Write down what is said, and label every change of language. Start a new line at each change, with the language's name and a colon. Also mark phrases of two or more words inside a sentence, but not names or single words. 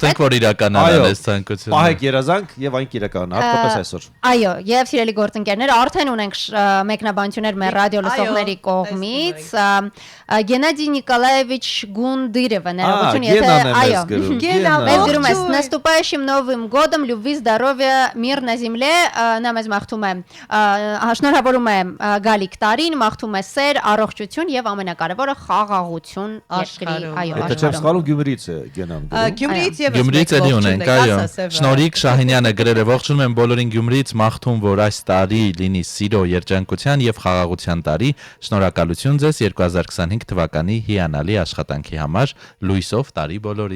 Armenian: Մաղթենք, որ իրականանան այս ցանկությունը։ Պահեք երազանք եւ այն կիրական, հատկապես այսօր։ Այո, եւ սիրելի գործընկերներ, արդեն ունենք մեկնաբանություններ մեր ռադիո լսողների Այո, կողմից։ Գենադի Նիկոլաևիչ Գունդիրևը ներողություն, Գենան եմ այո։ ես գրում, Գենա, Մեզ գրում է ողջույն։
Russian: наступающим Новым годом, любви, здоровья, мир на земле,
Armenian: նա մեզ մաղթում է, շնորհավորում է գալիք տարին, մաղթում է սեր, առողջություն եւ ամենակարևորը խաղաղություն երկրի, այո, Եթե չեմ սխալվում Գյումրիից է Գենան գրում։ Գյումրիից եւս Գյումրիից էլի ունենք, այո։ Շնորհիկ Շահինյանը գրել է ողջունում եմ բոլորին Գյումրիից, մաղթում որ այս տարի լինի սիրո, երջանկության եւ խաղաղության տարի։ Շնորհակալություն ձեզ 2025 թվականի հիանալի աշխատանքի համար։ Լույսով տարի բոլորին։